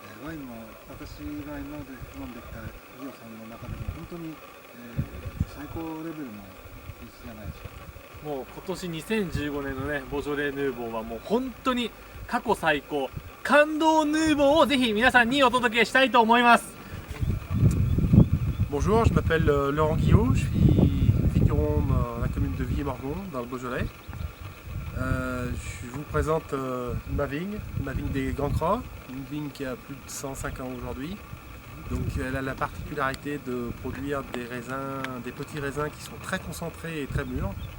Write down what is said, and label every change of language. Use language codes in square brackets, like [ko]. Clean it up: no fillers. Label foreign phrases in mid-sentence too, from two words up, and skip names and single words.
[ja] ワインも私が今まで飲んできたジオさんの中でも本当に、最高レベルの品質じゃないでしょうか。もう今年2015年のねボジョレ・ヌーボーはもう本当に過去最高感動ヌーボーをぜひ皆さんにお届けしたいと思います。 [fr] Bonjour, je m'appelle Laurent Guillot, je suis vigneron dans la commune de Villiers-Morgon, dans le Beaujolais. Je vous présente ma vigne des Grands Crans, une vigne qui a plus de 105 ans aujourd'hui. Donc elle a la particularité de produire des raisins, des petits raisins qui sont très concentrés et très mûrs.